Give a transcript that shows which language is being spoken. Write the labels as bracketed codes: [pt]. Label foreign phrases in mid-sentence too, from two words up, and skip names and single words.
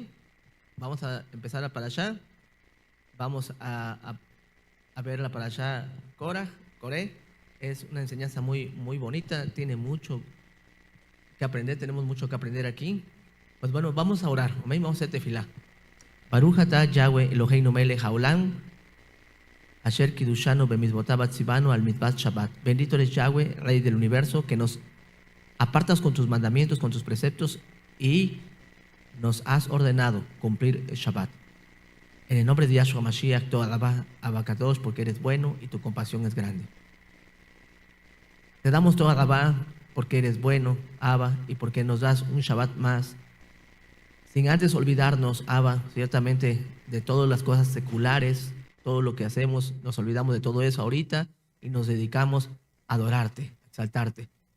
[es] Vamos a empezar la parashá. Vamos a ver la parashá Coré. Es una enseñanza muy bonita, tiene mucho que aprender, tenemos mucho que aprender aquí. Pues bueno, vamos a orar, amén. Vamos a hacer tefilá. [he] ברוך אתה יהוה אלהינו מלך העולם, אשר קדשנו במצותיו וצונו על מצות שבת. [es] Bendito eres Yahweh, Rey del universo, que nos apartas con tus mandamientos, con tus preceptos y nos has ordenado cumplir el Shabbat. En el nombre de Yahshua Mashiach, toda alabá, Abacadosh, porque eres bueno y tu compasión es grande. Te damos toda alabá porque eres bueno, Abba, y porque nos das un Shabbat más, sin antes olvidarnos, Abba, ciertamente de todas las cosas seculares, todo lo que hacemos, nos olvidamos de todo eso ahorita y nos dedicamos a adorarte, a exaltarte.